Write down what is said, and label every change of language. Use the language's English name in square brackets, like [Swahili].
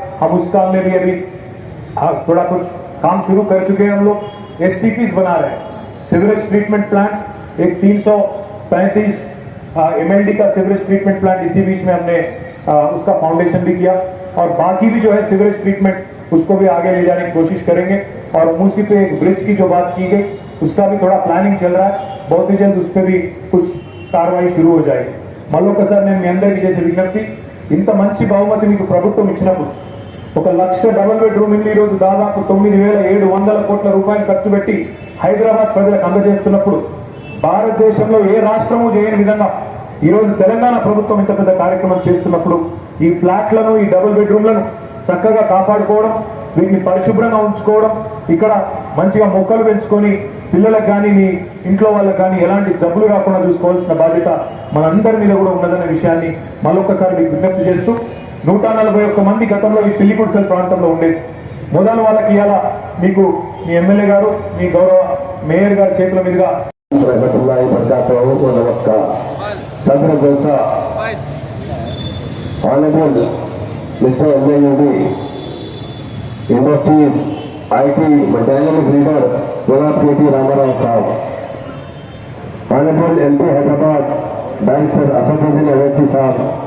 [Hindi] हम उस काम में भी अभी थोड़ा कुछ काम शुरू कर चुके हैं. हम लोग STPs बना रहे हैं, सीवरेज ट्रीटमेंट प्लांट, एक 335 MLD का सीवरेज ट्रीटमेंट प्लांट इसी बीच में हमने उसका फाउंडेशन भी किया. और बाकी भी जो है सीवरेज ट्रीटमेंट उसको भी आगे ले जाने की कोशिश करेंगे. और मूसी पे एक ब्रिज की जो बात की गई उसका भी थोड़ा प्लानिंग चल रहा है, बहुत ही जल्द उस पर भी कुछ कार्रवाई शुरू हो जाएगी. [Telugu] మళ్ళొకసారి నేను మీ అందరికీ చేసే విజ్ఞప్తి, ఇంత మంచి బహుమతి మీకు ప్రభుత్వం ఇచ్చినప్పుడు 1 లక్ష డబుల్ బెడ్రూమ్ ఇల్లు ఈరోజు దాదాపు 9,700 కోట్ల రూపాయలు ఖర్చు పెట్టి హైదరాబాద్ ప్రజలకు అందజేస్తున్నప్పుడు, భారతదేశంలో ఏ రాష్ట్రము చేయని విధంగా ఈరోజు తెలంగాణ ప్రభుత్వం ఇంత పెద్ద కార్యక్రమం చేస్తున్నప్పుడు ఈ ఫ్లాట్లను, ఈ డబుల్ బెడ్రూమ్లను చక్కగా కాపాడుకోవడం, వీటిని పరిశుభ్రంగా ఉంచుకోవడం, ఇక్కడ మంచిగా మొక్కలు పెంచుకొని పిల్లలకు కానీ మీ ఇంట్లో వాళ్ళకి కానీ ఎలాంటి జబ్బులు రాకుండా చూసుకోవాల్సిన బాధ్యత మనందరి మీద కూడా ఉన్నదనే విషయాన్ని మళ్ళొకసారి మీకు విజ్ఞప్తి చేస్తూ, 141 మంది గతంలో ఈ పిల్లి గుడిసెల ప్రాంతంలో ఉండేది. మొదలు వాళ్ళకి ఇలా మీకు మీ ఎమ్మెల్యే గారు, మీ గౌరవ మేయర్ గారి చేతుల మీదుగా [Hindi] नमस्कार. सदर जलसा honourable mister MAUD industries IT dynamic leader जनाब KT रामाराव साहब, honourable MP Hyderabad barrister Asaduddin Owaisi साहब,